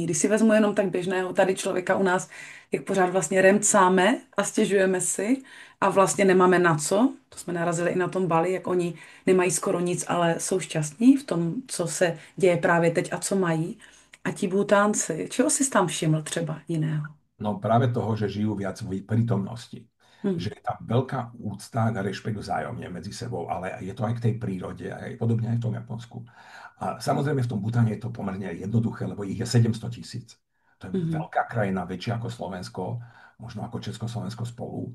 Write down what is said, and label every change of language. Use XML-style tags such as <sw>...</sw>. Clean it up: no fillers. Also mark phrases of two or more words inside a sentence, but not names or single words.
<cs>Když si vezmu jenom tak běžného tady člověka u nás, jak pořád vlastně remcáme a stěžujeme si a vlastně nemáme na co, to jsme narazili i na tom Bali, jak oni nemají skoro nic, ale jsou šťastní v tom, co se děje právě teď a co mají. A ti Bhutánci, čeho jsi tam všiml třeba jiného?</cs> <sk>No práve toho, že žijú viac v prítomnosti. Hm. Že je tam veľká úcta a rešpekt vzájomne medzi sebou, ale je to aj k tej prírode, aj podobne aj v tom Japonsku. A samozrejme v tom Butane je to pomerne jednoduché, lebo ich je 700 000. To je Mhm. veľká krajina, väčšia ako Slovensko, možno ako Československo spolu.</sk>